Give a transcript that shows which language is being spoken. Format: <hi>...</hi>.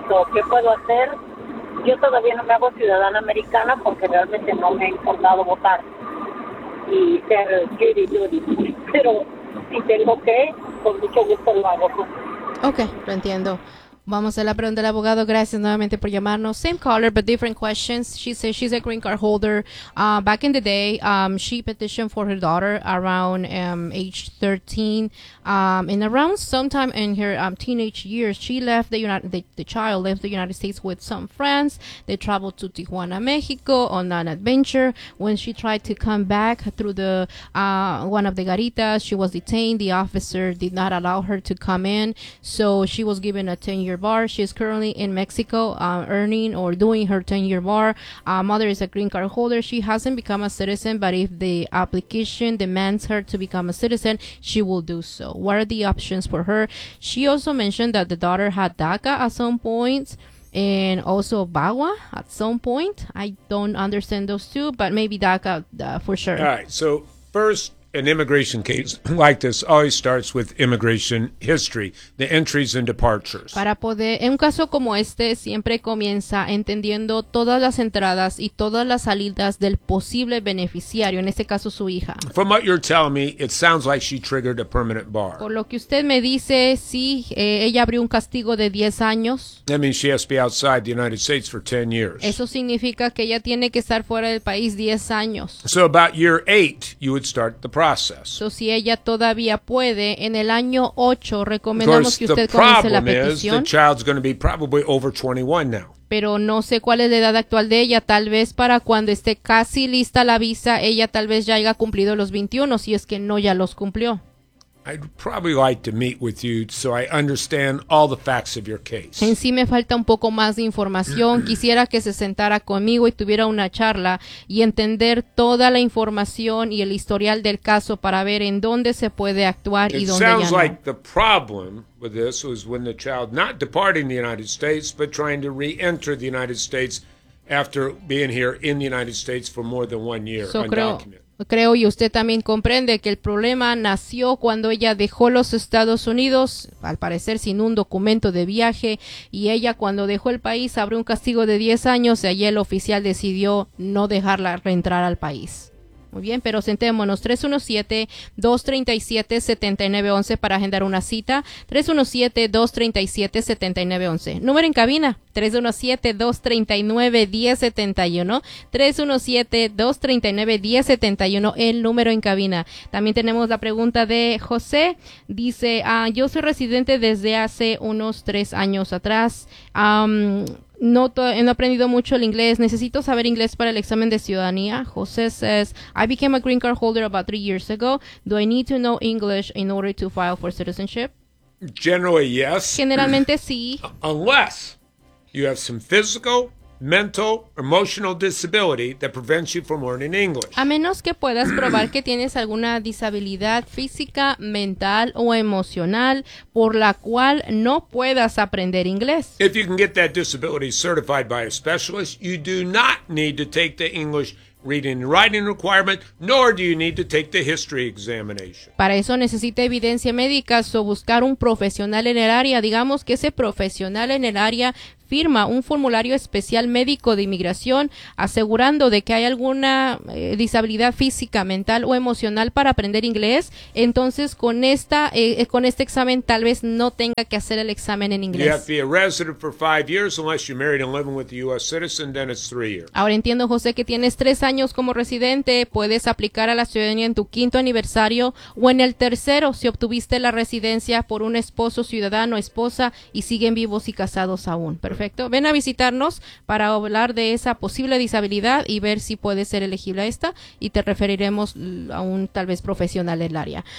<es>So, ¿qué puedo hacer? Yo todavía no me hago ciudadana americana porque realmente no me he importado votar y ser ciudadana. Pero si tengo que, con mucho gusto lo hago. Okay, lo entiendo. Vamos a la pregunta del abogado. Gracias nuevamente por llamarnos.</es> <en>Same caller, but different questions. She says she's a green card holder. Back in the day, she petitioned for her daughter around age 13. And around sometime in her teenage years, she left the United States with some friends. They traveled to Tijuana, Mexico on an adventure. When she tried to come back through the one of the garitas, she was detained. The officer did not allow her to come in, so she was given a 10-year bar. She is currently in Mexico earning or doing her 10-year bar. Mother is a green card holder. She hasn't become a citizen, but if the application demands her to become a citizen, she will do so. What are the options for her? She also mentioned that the daughter had DACA at some point and also VAWA at some point. I don't understand those two, but maybe DACA for sure. All right. So first, an immigration case like this always starts with immigration history, the entries and departures.</en> <es>Para poder, en un caso como este, siempre comienza entendiendo todas las entradas y todas las salidas del posible beneficiario, en este caso su hija.</es> <en>From what you're telling me, it sounds like she triggered a permanent bar.</en> <es>Por lo que usted me dice, sí, ella abrió un castigo de 10 años.</es> <en>That means she has to be outside the United States for 10 years.</en> <es>Eso significa que ella tiene que estar fuera del país 10 años.</es> <en>So about year 8, you would start the process.</en> <es>So, si ella todavía puede, en el año 8, recomendamos que usted comience la petición.</es> <en>Of course, the problem is the child's going to be probably over 21 now.</en> <es>Pero no sé cuál es la edad actual de ella. Tal vez para cuando esté casi lista la visa, ella tal vez ya haya cumplido los 21, si es que no ya los cumplió.</es> <en>I'd probably like to meet with you so I understand all the facts of your case.</en> <es>En sí me falta un poco más de información. Quisiera que se sentara conmigo y tuviera una charla y entender toda la información y el historial del caso para ver en dónde se puede actuar y dónde ya no.</es> <en>It sounds like the problem with this was when the child not departing the United States but trying to re-enter the United States after being here in the United States for more than 1 year undocumented.</en> <es>Creo y usted también comprende que el problema nació cuando ella dejó los Estados Unidos, al parecer sin un documento de viaje, y ella cuando dejó el país abrió un castigo de 10 años y allí el oficial decidió no dejarla reentrar al país. Muy bien, pero sentémonos, 317-237-7911 para agendar una cita, 317-237-7911. Número en cabina, 317-239-1071, 317-239-1071, el número en cabina. También tenemos la pregunta de José, dice, yo soy residente desde hace unos 3 años atrás, no he aprendido mucho el inglés. Necesito saber inglés para el examen de ciudadanía.</es> <en>José says, I became a green card holder about 3 years ago. Do I need to know English in order to file for citizenship? Generally, yes.</en> <es>Generalmente, sí.</es> <en>Unless you have some physical, mental, emotional disability that prevents you from learning English.</en> <es>A menos que puedas probar que tienes alguna disabilidad física, mental o emocional por la cual no puedas aprender inglés.</es> <en>If you can get that disability certified by a specialist, you do not need to take the English reading and writing requirement, nor do you need to take the history examination.</en> <es>Para eso necesita evidencia médica o buscar un profesional en el área. Digamos que ese profesional en el área firma un formulario especial médico de inmigración asegurando de que hay alguna disabilidad física, mental o emocional para aprender inglés, entonces con esta con este examen tal vez no tenga que hacer el examen en inglés.</es> <en>You have to be a resident for 5 years unless you're married and living with a U.S. citizen, then it's 3 years.</en> <es>Ahora entiendo, José, que tienes 3 años como residente, puedes aplicar a la ciudadanía en tu</es> <en>5th anniversary</en> <es>o en el 3rd si obtuviste la residencia por un esposo ciudadano, esposa y siguen vivos y casados aún. Perfecto. Ven a visitarnos para hablar de esa posible disabilidad y ver si puede ser elegible a esta y te referiremos a un tal vez profesional del área.</es>